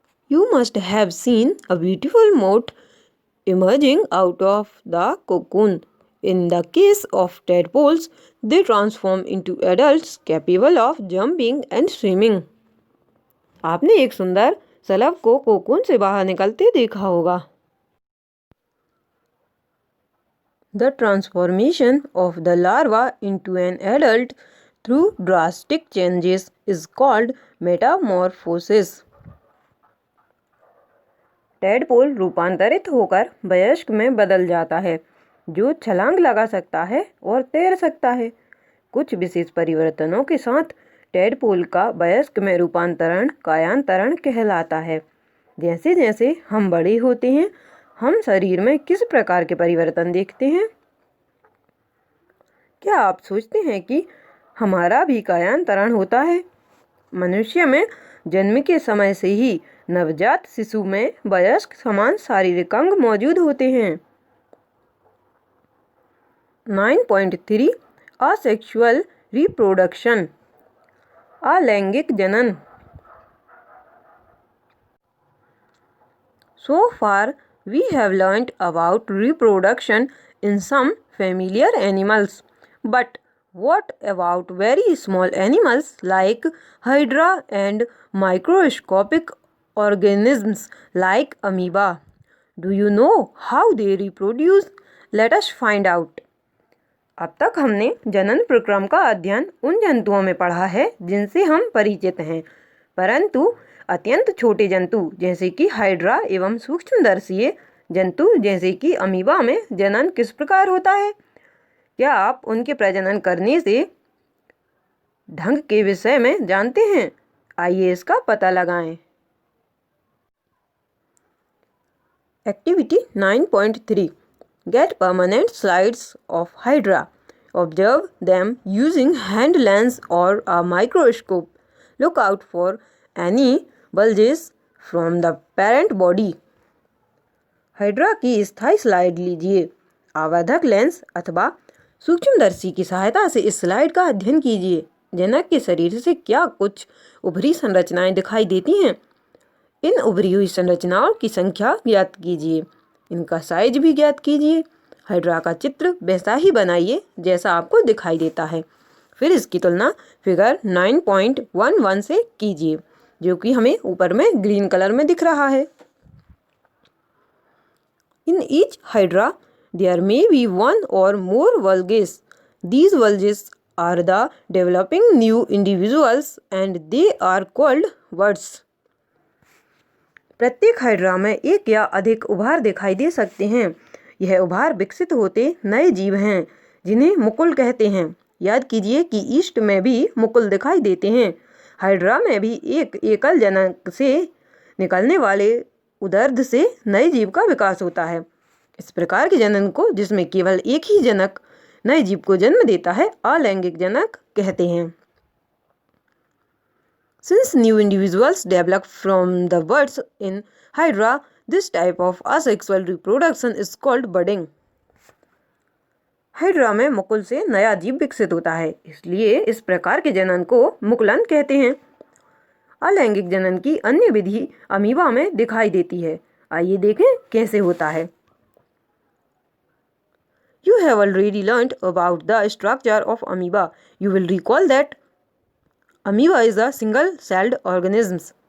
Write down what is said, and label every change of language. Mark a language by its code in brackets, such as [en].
[en] You must have seen a beautiful moth emerging out of the cocoon. In the case of tadpoles, they transform into adults capable of jumping and swimming. [hi] आपने एक सुंदर शलभ को cocoon से बाहर निकलते देखा होगा। [en] The transformation of the larva into an adult through drastic changes is called metamorphosis. [hi] Tadpole रूपांतरित होकर वयस्क में बदल जाता है जो छलांग लगा सकता है और तैर सकता है। कुछ विशेष परिवर्तनों के साथ टेडपोल का वयस्क में रूपांतरण कायांतरण कहलाता है। जैसे जैसे हम बड़े होते हैं हम शरीर में किस प्रकार के परिवर्तन देखते हैं। क्या आप सोचते हैं कि हमारा भी कायांतरण होता है? मनुष्य में जन्म के समय से ही नवजात शिशु में वयस्क समान शारीरिक अंग मौजूद होते हैं। [en] 9.3 asexual reproduction [hi] अलैंगिक जनन। [en] So far we have learnt about reproduction in some familiar animals, but what about very small animals like hydra and microscopic organisms like amoeba? Do you know how they reproduce? Let us find out. [hi] अब तक हमने जनन प्रक्रम का अध्ययन उन जंतुओं में पढ़ा है जिनसे हम परिचित हैं, परंतु अत्यंत छोटे जंतु जैसे कि हाइड्रा एवं सूक्ष्मदर्शीय जंतु जैसे कि अमीबा में जनन किस प्रकार होता है, क्या आप उनके प्रजनन करने से ढंग के विषय में जानते हैं? आइए इसका पता लगाएं। [en] Activity 9.3 Get permanent slides of hydra. Observe them using hand lens or a microscope. Look out for any bulges from the parent body. [hi] Hydra की स्थायी स्लाइड लीजिए। आवर्धक लेंस अथवा सूक्ष्मदर्शी की सहायता से इस स्लाइड का अध्ययन कीजिए। जनक के शरीर से क्या कुछ उभरी संरचनाएं दिखाई देती हैं? इन उभरी हुई संरचनाओं की संख्या ज्ञात कीजिए, इनका साइज भी ज्ञात कीजिए। हाइड्रा का चित्र वैसा ही बनाइए जैसा आपको दिखाई देता है। फिर इसकी तुलना फिगर 9.11 से कीजिए जो कि हमें ऊपर में ग्रीन कलर में दिख रहा है। [en] In each hydra There may be one or more vulgaes. These vulgaes are the developing new individuals and they are called buds. [hi] प्रत्येक हाइड्रा में एक या अधिक उभार दिखाई दे सकते हैं। यह उभार विकसित होते नए जीव हैं जिन्हें मुकुल कहते हैं। याद कीजिए कि ईस्ट में भी मुकुल दिखाई देते हैं। हाइड्रा में भी एक एकल जनक से निकलने वाले उदर्ध से नए जीव का विकास होता है। इस प्रकार के जनन को, जिसमें केवल एक ही जनक नए जीव को जन्म देता है, अलैंगिक जनक कहते हैं। [en] Since new individuals develop from the buds in hydra, this type of asexual reproduction is called budding. [hi] Hydra में मुकुल से नया जीव विकसित होता है, इसलिए इस प्रकार के जनन को मुकुलन कहते हैं। अलैंगिक जनन की अन्य विधि अमीबा में दिखाई देती है। आइए देखें कैसे होता है। [en] You have already learned about the structure of amoeba. You will recall that amoeba is a single-celled organism.